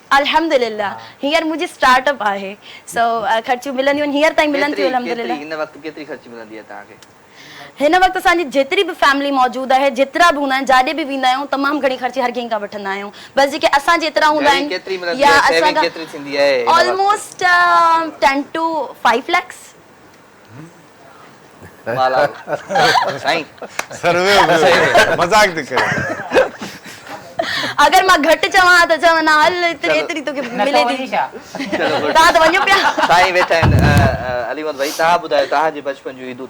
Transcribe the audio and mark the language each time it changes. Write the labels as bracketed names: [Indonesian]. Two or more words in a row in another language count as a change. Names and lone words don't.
[Sindhi] अल्हम्दुलिल्लाह हींअर मुंहिंजी स्टार्टअप आहे, सो ख़र्चियूं मिलंदियूं आहिनि हींअर ताईं मिलनि थियूं अल्हम्दुलिल्लाह। हिन वक़्तु केतिरी ख़र्ची मिलंदी आहे तव्हांखे? हिन वक़्तु असांजी जेतिरी बि फैमिली मौजूदु आहे, जेतिरा बि हूंदा आहिनि, जाॾे बि वेंदा आहियूं तमामु घणी ख़र्ची हर कंहिं खां वठंदा आहियूं। बसि जेके असां जेतिरा हूंदा आहिनि या असां ऑलमोस्ट 10 to 5 lakhs। मज़ाक थी करे। अगर मां घटि चवां त चवंदा हल एतिरी तोखे मिले थी, तव्हां त वञो पिया। साईं वेठा आहिनि अलीमत भाई, तव्हां ॿुधायो तव्हांजे बचपन जूं ईदूं?